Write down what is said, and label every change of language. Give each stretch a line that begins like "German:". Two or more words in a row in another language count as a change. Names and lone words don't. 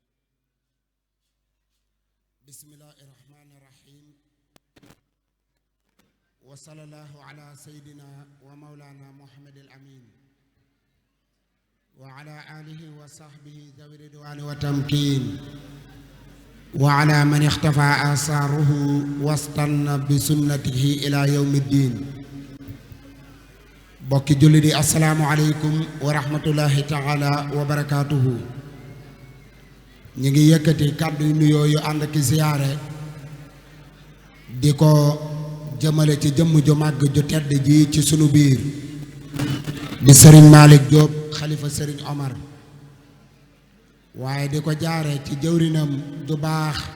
Arabic: بسم الله الرحمن الرحيم وصلى الله على سيدنا ومولانا محمد الأمين وعلى آله وصحبه ذوي الرضوان والتمكين وعلى من اختفى آثاره واستنى بسنته إلى يوم الدين
Wolof: bokki julli di
Arabic: السلام عليكم ورحمة الله تعالى وبركاته
Wolof: ñi ngi yëkkati kàddu yu nuyoo yu ànd ki ziyaare di ko jëmale ci jëmm ju màgg ju tedd ji ci sunu biir di Serigne Malick Diop xalifa Serigne Omar waaye di ko jaare ci jëwrinam ju baax